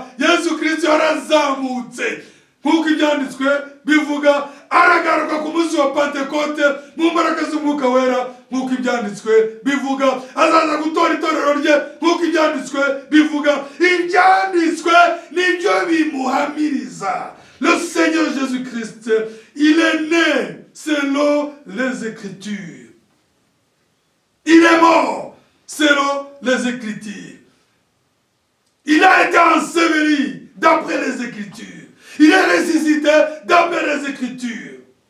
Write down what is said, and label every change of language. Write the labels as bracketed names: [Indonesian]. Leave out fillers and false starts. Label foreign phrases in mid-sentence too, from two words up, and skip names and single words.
[Kinyarwanda] Yesu Kristo yarazamutse nk'uko ibyanditswe bivuga, aragaruka ku munsi wa Pentekote mu mbaraga z'Umwuka Wera nk'uko ibyanditswe bivuga. Azaza gutora itorero rye nk'uko ibyanditswe bivuga. Ibyanditswe nibyo bimuhamiriza. [French] Le Seigneur Jésus-Christ, il est né selon les Écritures. Il est mort selon les Écritures. Il a été enseveli d'après les Écritures. Il est ressuscité d'après les Écritures.